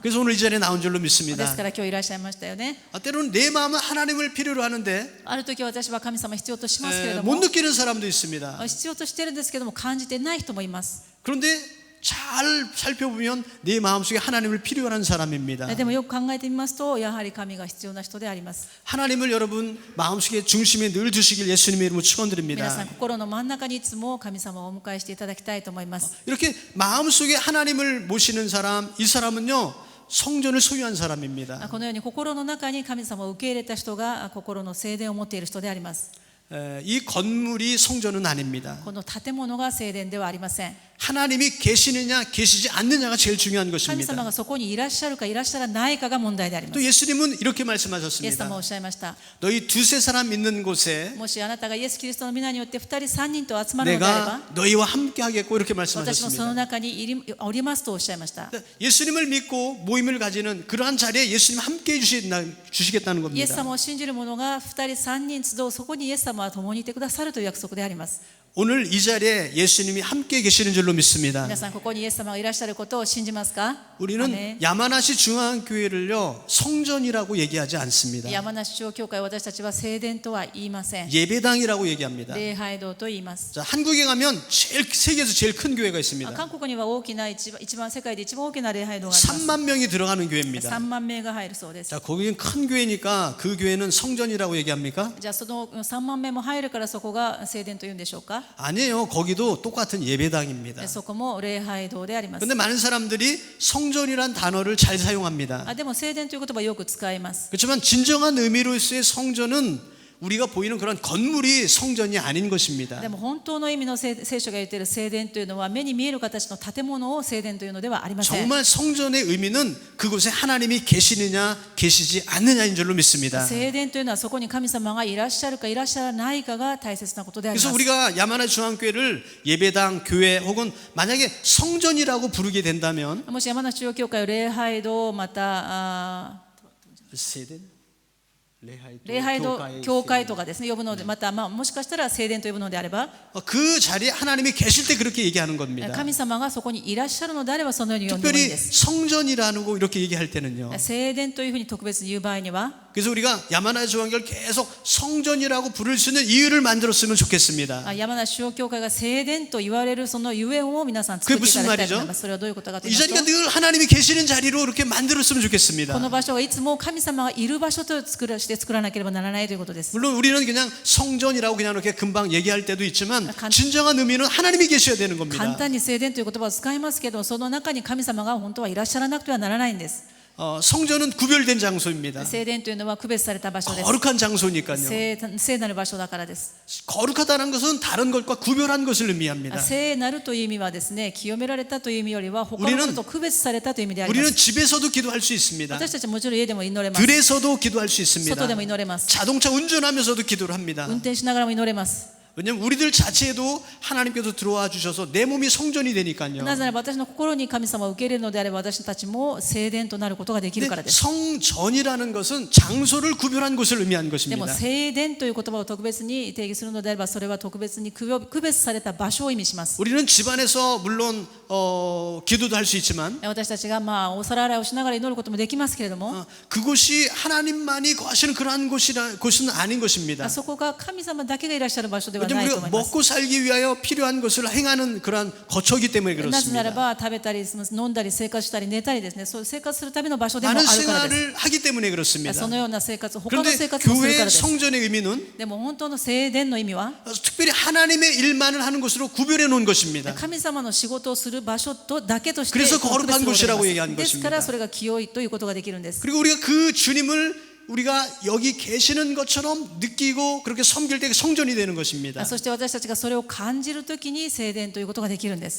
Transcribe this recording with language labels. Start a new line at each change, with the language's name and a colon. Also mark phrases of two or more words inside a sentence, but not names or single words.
Korean: 그래서 오늘 이 자리에 나온 줄로
Japanese: で
Korean: 믿습니다.
Japanese: すから今日いらっしゃいましたよね。
Korean: 때로는 내 마음은 하나님을 필요로 하는데
Japanese: ある時私は神様必要としますけれども
Korean: 못 느끼는 사람도 있습니다.
Japanese: 必要としてるんですけども感じてない人もいます。
Korean: 그런데 잘 살펴보면 내 마음속에 하나님을 필요로 하는 사람입니다.
Japanese: でもよく考えてみますとやはり神が必要な人であります。
Korean: 하나님을 여러분 마음속에 중심에 늘 두시길 예수님의 이름으로
Japanese: 皆さ
Korean: 축원드립니다.
Japanese: ん心の真ん中にいつも神様をお迎えしていただきたいと思います。
Korean: 이렇게 마음속에 하나님을 모시는 사람, 이 사람은요 성전을 소유한 사람입니다.
Japanese: このように心の中に神様を受け入れた人が心の聖殿を持っている人であります。
Korean: 이 건물이 성전은 아닙니다.
Japanese: この建物が聖殿ではありません。
Korean: 하나님이 계시느냐 계시지 않느냐가 제일 중요한
Japanese: 神様
Korean: 것입니다.
Japanese: がそこにいらっしゃるかいらっしゃらないかが問題でありま
Korean: 또
Japanese: す。
Korean: 예수님은 이렇게
Japanese: イエス様は
Korean: 말씀하셨습니다.
Japanese: おっしゃいました。
Korean: 너희 두세 사람 있는 곳에
Japanese: もしあなたがイエス・キリストの皆によって2人3人と集まるのであれば
Korean: 내가 너희와 함께 하겠고 이렇게
Japanese: 私もその
Korean: 말씀하셨습니다.
Japanese: 中におりますとおっしゃいました。
Korean: 예수님을 믿고 모임을 가지는 그러한 자리에 예수님 함께 주시겠다는
Japanese: イエス
Korean: 겁니다.
Japanese: 様を信じる者が2人3人集うそこにイエス様は共にいてくださるという約束であります。
Korean: 오늘 이 자리에 예수님이 함께 계시는 줄로 믿습니다.
Japanese: 皆さんここにイエス様がいらっしゃることを信じますか？
Korean: 우리는
Japanese: アメン
Korean: 야마나시 중앙교회를요 성전이라고 얘기하지 않습니다.
Japanese: 山梨中央教会私たちは聖殿とは言いません。
Korean: 예배당이라고 얘기합니다.
Japanese: 礼拝堂と言います。
Korean: 자, 한국에 가면 세계에서 제일 큰 교회가 있습니다.
Japanese: 韓国には大きな一番世界で一番大きな礼拝堂があります。
Korean: 3만 명이 들어가는 교회입니다.
Japanese: 3 万名が入るそうです。
Korean: 자, 거기는 큰 교회니까 그 교회는 성전이라고 얘기합니까?
Japanese: じゃあその3万名も入るからそこが聖殿というんでしょうか？
Korean: 아니에요. 거기도 똑같은 예배당입니다.
Japanese: そこも礼拝堂であります。
Korean: 근데 많은 사람들이 성전이란 단어를 잘 사용합니다.
Japanese: でも聖殿という言葉をよく使います。
Korean: 그렇지만 진정한 의미로서의 성전은 우리가 보이는 그런 건물이 성전이 아닌 것입니다.
Japanese: でも本当の意味の聖書が言っている聖殿というのは目に見える形の建物を聖殿というのではありません。
Korean: 정말 성전의 의미는 그곳에 하나님이 계시느냐 계시지 않느냐인 줄로 믿습니다.
Japanese: 聖殿というのはそこに神様がいらっしゃるかいらっしゃらないかが大切なことであり
Korean: 그래서
Japanese: ます。
Korean: 우리가 야마나 중앙교회를 예배당, 교회 혹은 만약에 성전이라고 부르게 된다면
Japanese: もし山梨中央教会を礼拝堂また
Korean: 세대?
Japanese: 礼拝堂教会とかですね呼ぶのでまたもしかしたら聖殿と呼ぶのであれば
Korean: 그 자리에 하나님이 계실 때 그렇게 얘기하는 겁니다.
Japanese: 神様がそこにいらっしゃるのであればそのように呼んでもいい
Korean: 특별히
Japanese: です。
Korean: 성전이라는 거 이렇게 얘기할 때는요.
Japanese: 聖殿というふうに特別に言う場合には
Korean: 그래서 우리가 야마나 중앙교회를 계속 성전이라고 부를 수 있는 이유를 만들었으면 좋겠습니다.
Japanese: 山梨中央教会が聖殿と言われるそのゆえんを皆さん作っていただきたいと思います。それはどういうことかと言
Korean: 이
Japanese: いますと
Korean: 자리가 늘 하나님이 계시는 자리로 이렇게 만들었으면 좋겠습니다.
Japanese: この場所がいつも神様がいる場所と作らなければならないということです。
Korean: 물론 우리는 그냥 성전이라고 그냥 이렇게 금방 얘기할 때도 있지만 진정한 의미는 하나님이 계셔야 되는
Japanese: 簡
Korean: 겁니다.
Japanese: 単に聖殿という言葉を使いますけどその中に神様が本当はいらっしゃらなくてはならないんです。
Korean: 성전은 구별된 장소입니다.
Japanese: 聖殿というのは区別された場所です。
Korean: 거룩한 장소니까요.
Japanese: 聖なる場所だからです。
Korean: 거룩하다는 것은 다른 것과 구별한 것을 의미합니다.
Japanese: 聖なるという意味はですね清められたという意味よりは他のものと区別されたという意味でありま
Korean: 우리는
Japanese: す。
Korean: 집에서도 기도할 수 있습니다.
Japanese: 私たちはもちろん家でも祈れます。
Korean: 들에서도 기도할 수 있습니다.
Japanese: 外でも祈れます。
Korean: 자동차 운전하면서도 기도를 합니다.
Japanese: 運転しながらも祈れます。
Korean: 왜냐하면 우리들 자체에도 하나님께서 들어와 주셔서 내 몸이 성전이 되니까요.
Japanese: なぜならば私の心に神様を受け入れるのであれば私たちも聖殿となることができるからで
Korean: 근데
Japanese: す。
Korean: 성전이라는 것은 장소를 구별한 것을 의미한
Japanese: でも
Korean: 것입니다.
Japanese: 聖殿という言葉を特別に定義するのであればそれは特別に区別された場所を意味します。
Korean: 우리는 집안에서 물론 기도도 할 수 있지만
Japanese: 私たちがお皿洗いをしながら祈ることもできますけれども
Korean: 그곳이 하나님만이 거하시는 그러한 곳은 아닌 것입니다.
Japanese: そこが神様だけがいらっしゃる場所ではない
Korean: 왜냐하면
Japanese: と思
Korean: 우리가
Japanese: います。
Korean: 먹고 살기 위하여 필요한 것을 행하는 그러한 거처이기 때문에
Japanese: なぜなら
Korean: 그렇습니다.
Japanese: ば食べたり飲んだり生活したり寝たりですねそう生活するための場所でもあ
Korean: 많은
Japanese: るからです。
Korean: 생활을 하기 때문에 그렇습니다.
Japanese: そのような生活他の
Korean: 그런데
Japanese: 生活もするから
Korean: 교회
Japanese: です。
Korean: 성전의 의미는
Japanese: でも本当の聖殿の意味は
Korean: 특별히 하나님의 일만을 하는 것으로 구별해 놓은 것입니다.
Japanese: 神様の仕事をする場所とだけとして
Korean: 그래서
Japanese: 区別
Korean: 거룩한
Japanese: をされ
Korean: 곳이라고
Japanese: ます
Korean: 얘기한
Japanese: ですから
Korean: 것입니다.
Japanese: それが清いということができるんです。
Korean: 그리고 우리가 그 주님을 우리가 여기 계시는 것처럼 느끼고 그렇게 섬길 때 성전이 되는 것입니다.
Japanese: そして私たちがそれを感じるときに聖殿ということができるんです。